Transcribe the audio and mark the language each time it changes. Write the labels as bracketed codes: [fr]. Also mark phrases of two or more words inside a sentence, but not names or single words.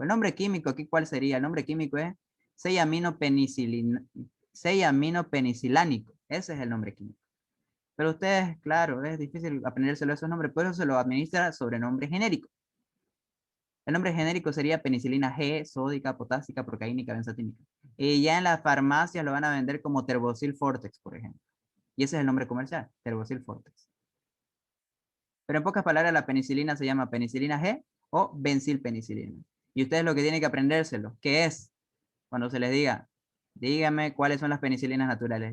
[es] El nombre químico, aquí, ¿cuál sería? El nombre químico es 6-aminopenicilánico. Ese es el nombre químico. Pero ustedes, claro, es difícil aprendérselo esos nombres, por eso se lo administra sobre nombre genérico. El nombre genérico sería penicilina G, sódica, potásica, procaínica, benzatínica. Y ya en las farmacias lo van a vender como Terbosil Fortex, por ejemplo. Y ese es el nombre comercial, Terbosil Fortex. Pero en pocas palabras, la penicilina se llama penicilina G o benzilpenicilina. Y ustedes lo que tienen que aprendérselo, ¿qué es? Cuando se les diga, díganme cuáles son las penicilinas naturales.